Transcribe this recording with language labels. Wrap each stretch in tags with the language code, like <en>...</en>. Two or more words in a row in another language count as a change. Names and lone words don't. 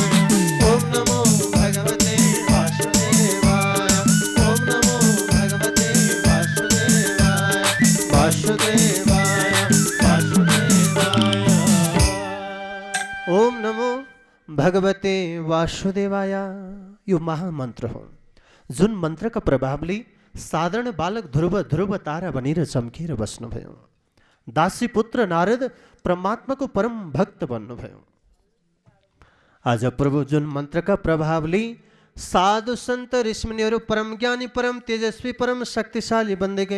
<sa>ओम नमो भगवते वासुदेवाय, ओम नमो भगवते वासुदेवाय, वासुदेवाय वासुदेवाय। ओम नमो भगवते वासुदेवाय।</sa> <ne>यो महामन्त्र हो जुन मन्त्रका प्रभावले साधारण बालक ध्रुव ध्रुव तारा बनेर चम्केर बस्नुभयो। दासी पुत्र नारद परमात्माको परम भक्त बन्नुभयो। आज प्रभु जुन मन्त्रका प्रभावले साधु सन्त ऋषिमुनिहरू परम ज्ञानी परम तेजस्वी परम शक्तिशाली बन्दै गए।</ne>